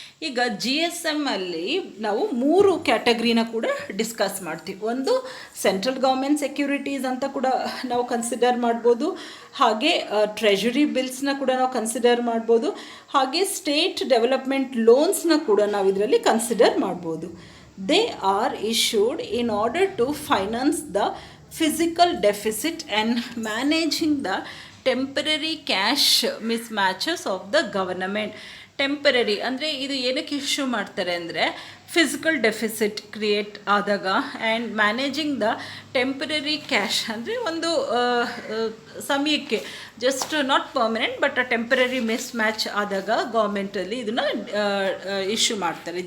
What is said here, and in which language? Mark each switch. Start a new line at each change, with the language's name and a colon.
Kannada: ಈಗ GSM ಅಲ್ಲಿ ನಾವು 3 ಕ್ಯಾಟಗರಿನ ಕೂಡ ಡಿಸ್ಕಸ್ ಮಾಡ್ತೀವಿ. ಒಂದು ಸೆಂಟ್ರಲ್ ಗೌರ್ಮೆಂಟ್ ಸೆಕ್ಯೂರಿಟೀಸ್ ಅಂತ ಕೂಡ ನಾವು ಕನ್ಸಿಡರ್ ಮಾಡ್ಬೋದು, ಹಾಗೆ ಟ್ರೆಷರಿ ಬಿಲ್ಸ್ನ ಕೂಡ ನಾವು ಕನ್ಸಿಡರ್ ಮಾಡ್ಬೋದು, ಹಾಗೆ ಸ್ಟೇಟ್ ಡೆವಲಪ್ಮೆಂಟ್ ಲೋನ್ಸ್ನ ಕೂಡ ನಾವು ಇದರಲ್ಲಿ ಕನ್ಸಿಡರ್ ಮಾಡ್ಬೋದು.
English: They are issued in order to finance the physical deficit and managing the temporary cash mismatches of the government.
Kannada: Temporary ಅಂದರೆ ಇದು ಏನಕ್ಕೆ ಇಶ್ಯೂ ಮಾಡ್ತಾರೆ ಅಂದರೆ ಫಿಸಿಕಲ್ ಡೆಫಿಸಿಟ್ ಕ್ರಿಯೇಟ್ ಆದಾಗ
English: and managing the temporary cash
Kannada: ಅಂದರೆ ಒಂದು ಸಮಯಕ್ಕೆ
English: just not permanent but temporary mismatch
Kannada: ಆದಾಗ ಗೌರ್ಮೆಂಟಲ್ಲಿ ಇದನ್ನು ಇಶ್ಯೂ ಮಾಡ್ತಾರೆ.